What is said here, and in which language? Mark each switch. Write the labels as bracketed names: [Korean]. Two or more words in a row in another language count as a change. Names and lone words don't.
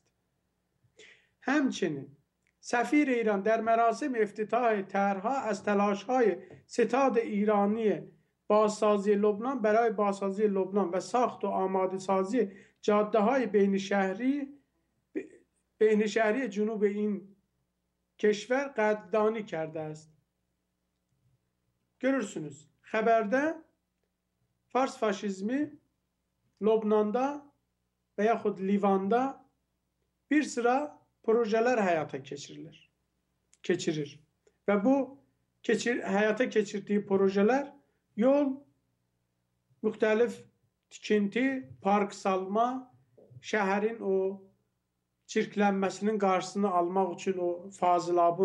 [Persian] همچنین سفیر ایران در مراسم افتتاح طرحها از تلاش‌های ستاد ایرانی بازسازی لبنان برای بازسازی لبنان و ساخت و آماده سازی جاده‌های بین شهری جنوب این کشور قدردانی کرده است. [Azerbaijani] Görürsünüz, xəbərdə Fars faşizmi Lobnanda və yaxud Livanda bir sıra projelər həyata keçirir. Və bu həyata keçirdiyi projelər yol, müxtəlif tikinti, park salma, şəhərin o çirklənməsinin qarşısını almaq üçün o Fazilabın